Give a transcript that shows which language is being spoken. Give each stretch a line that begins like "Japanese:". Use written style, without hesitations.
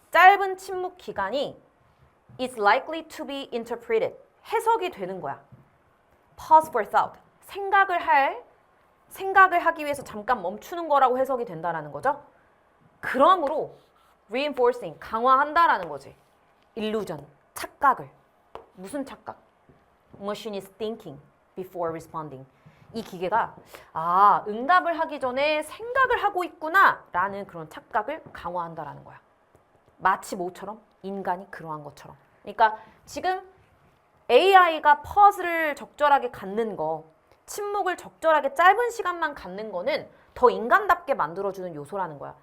Korean: 짧은 침묵 기간이
English: is likely to be interpreted,
Korean: 해석이 되는 거야.
English: pause for thought,
Korean: 생각을 하기 위해서 잠깐 멈추는 거라고 해석이 된다라는 거죠. 그러므로 reinforcing, 강화한다라는 거지. illusion, 착각을. 무슨 착각?
English: Machine is thinking before responding.
Korean: 이 기계가 응답을 하기 전에 생각을 하고 있구나 라는 그런 착각을 강화한다라는 거야. 마치 뭐처럼? 인간이 그러한 것처럼. 그러니까 지금 AI가 퍼즐을 적절하게 갖는 거, 침묵을 적절하게 짧은 시간만 갖는 거는 더 인간답게 만들어주는 요소라는 거야.